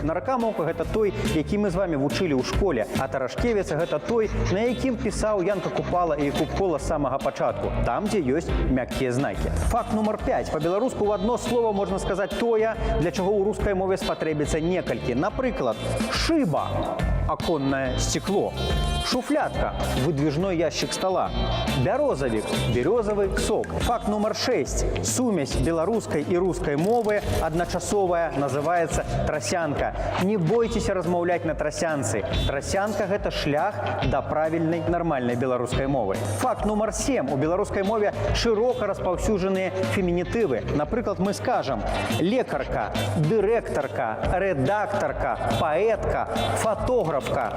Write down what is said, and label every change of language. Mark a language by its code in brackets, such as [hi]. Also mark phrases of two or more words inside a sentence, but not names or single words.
[be] Наркамаўка – гэта той, які мы з вамі вучылі ў школе, а Тарашкевіца – гэта той, на якім пісаў Янка Купала і Купкола з самага пачатку, там, дзе ёсць мяккія знакі. Факт нумар 5. Па-беларуску ў адно слова можна сказаць тое, для чаго ў рускай мове спатрэбіцца некалькі. Напрыклад, шыба – [ru] оконное стекло. [be] Шуфлятка – [ru] выдвижной ящик стола. [be] Бярозавик – [ru] березовый сок. Факт номер 6. Сумесь беларускай и русской мовы одночасовая называется трасянка. Не бойтесь [be] размаўляць на трасянцы. [ru] Трасянка – это шлях до правильной нормальной беларускай мовы. Факт номер 7. [be] У беларускай мове широко распаўсюджаныя фемінітывы. Напрыклад, мы скажем лекарка, дырэктарка, редакторка, поэтка, фотографка.